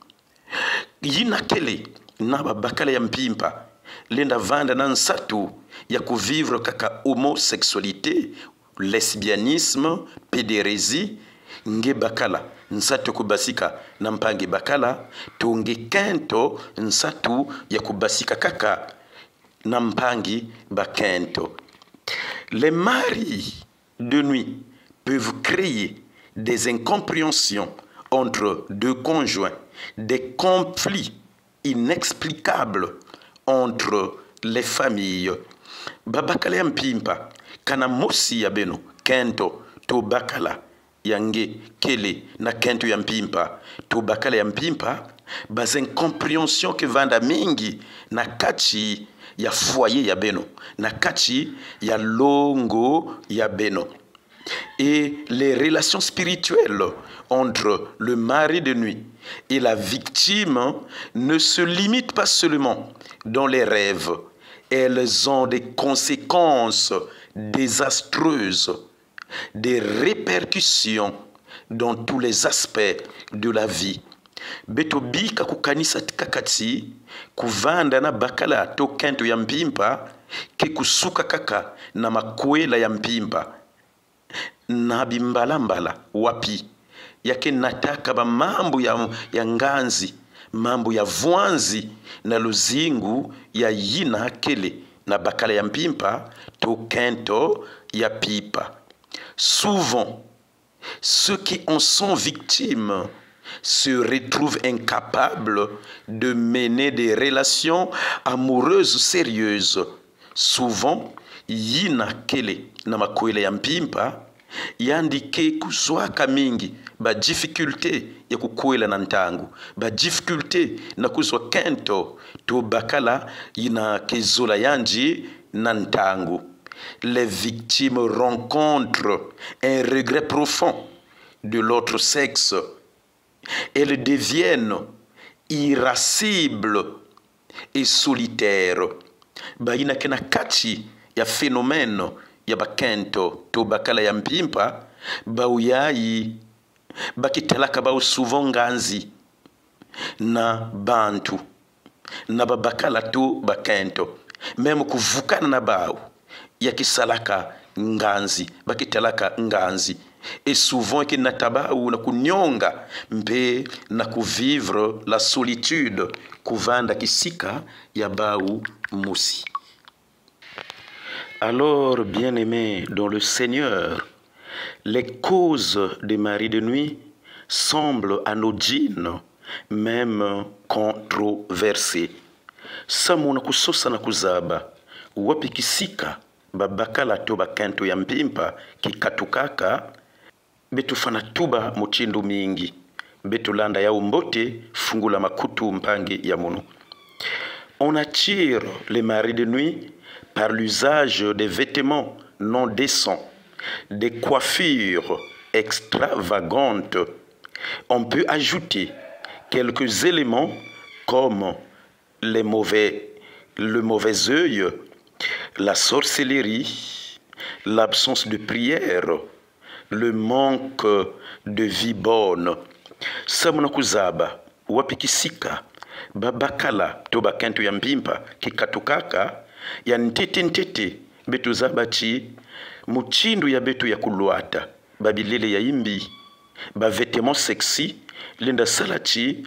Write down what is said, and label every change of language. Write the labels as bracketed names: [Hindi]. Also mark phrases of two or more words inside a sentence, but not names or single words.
[Kituba (Democratic Republic of Congo)] yina kele na babakala ya mpimpa lenda vanda na nsatu ya kuvivre kaka [French] homosexualité, lesbianisme, pédérésie [Kituba (Democratic Republic of Congo)] nge bakala nsatu kubasika na mpangi bakala tunge kento nsatu ya kubasika kaka na mpangi bakento. [French] Les maris de nuit peuvent créer des incompréhensions entre deux conjoints, des conflits inexplicables entre les familles. [Kituba (Democratic Republic of Congo)] Babakala ya mpimpa kana mosi ya beno kento to bakala yange kele na kento ya mpimpa to bakala ya mpimpa bas incompréhension ke vanda mingi na kati ya foyer ya beno na kati ya longo ya beno. [French] Et les relations spirituelles entre le mari de nuit et la victime ne se limitent pas seulement dans les rêves. Elles ont des conséquences désastreuses, des répercussions dans tous les aspects de la vie. [Kituba (Democratic Republic of Congo)] Betobika kukanisa kakati kuvanda na bakala to kento ya mpimpa ke kusuka kaka na makwela ya mpimpa na bimbalambala wapi yake nataka ba mambo ya nganzi, mambo ya vwanzi na luzingu ya yina kele na bakala ya mpimpa to kento ya pipa. [French] Souvent, ceux qui en sont victimes se retrouvent incapables de mener des relations amoureuses sérieuses. Souvent, [Kituba (Democratic Republic of Congo)] yina kele na makwele ya mpimpa yandike kuzwaka mingi ba difficulté ya kukwela na ntangu, ba difficulté na kuzwa kento to bakala yina kezola yanji na ntangu. [French] Les victimes rencontrent un regret profond de l'autre sexe. Elles deviennent irascibles et solitaires. [Kituba (Democratic Republic of Congo)] Baina kena kati ya phénomène ya bakento to bakala ya mpimpa bauyayi bakitalaka bau souvent nganzi na bantu na babakala to bakento même kuvukana na bau ya kisalaka nganzi bakitalaka nganzi [French] et souvent [Kituba (Democratic Republic of Congo)] ki natabau na kunyonga mpe na kuvivre [French] la solitude [Kituba (Democratic Republic of Congo)] kuvanda kisika ya bau musi. [French] Alors, bien-aimés dans le Seigneur, les causes des maris de nuit semblent anodines, même controversées. [Kituba (Democratic Republic of Congo)] Samuna kusosa na kuzaba, wapi kisika, babakala toba kento ya mpimpa, kikatukaka, betu fana tuba muchindu mingi, betu landa ya umbote, fungula makutu mpangi ya munu. [French] On attire les maris de nuit par l'usage des vêtements non décents, des coiffures extravagantes. On peut ajouter quelques éléments comme le mauvais œil, la sorcellerie, l'absence de prière, le manque de vie bonne. [Kituba (Democratic Republic of Congo)] Samuna kuzaba, wapikisika, babakala, toba kento ya mpimpa, kikatukaka, ya ntete betu zabachi muchindu ya betu ya kuluata babilele ya imbi ba [French] vêtements sexy [Kituba (Democratic Republic of Congo)] linda salati